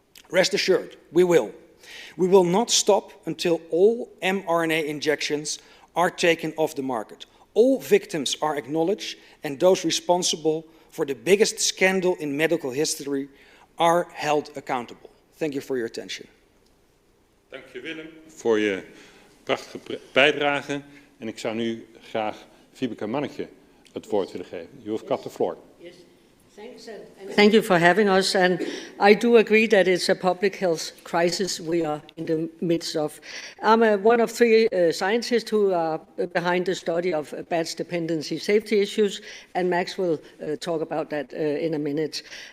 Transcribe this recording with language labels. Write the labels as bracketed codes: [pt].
[en] Rest assured, we will. We will not stop until all mRNA injections are taken off the market. All victims are acknowledged and those responsible for the biggest scandal in medical history are held accountable. Thank you for your attention. [nl] Dank je Willem voor je prachtige bijdrage. En ik zou nu graag Vibeke Mannetje het woord willen geven. [en] You have got the floor. Yes. Thanks, and thank you for having us. And I do agree that it's a public health crisis we are in the midst of. I'm one of three scientists who are behind the study of batch dependency safety issues, and Max will talk about that in a minute.